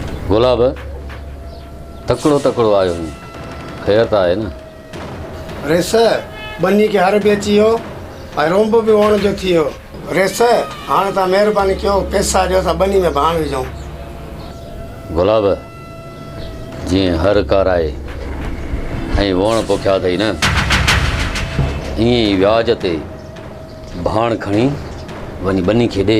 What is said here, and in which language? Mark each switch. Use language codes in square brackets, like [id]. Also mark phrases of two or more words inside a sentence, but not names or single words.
[sd] गुलाब तकड़ो तकड़ो आयो ख़ैर त आहे न। रेस बनी के हर भी अची वियो ऐं रोंब बि हुअण जो थी वियो। रेस हाणे तव्हां महिरबानी कयो पैसा ॾियो त बनी में भाण विझूं। गुलाब जीअं हर कार आहे ऐं वण पोखिया अथई न, ईअं ई व्याज ते भाण खणी वञी बनी खे ॾे।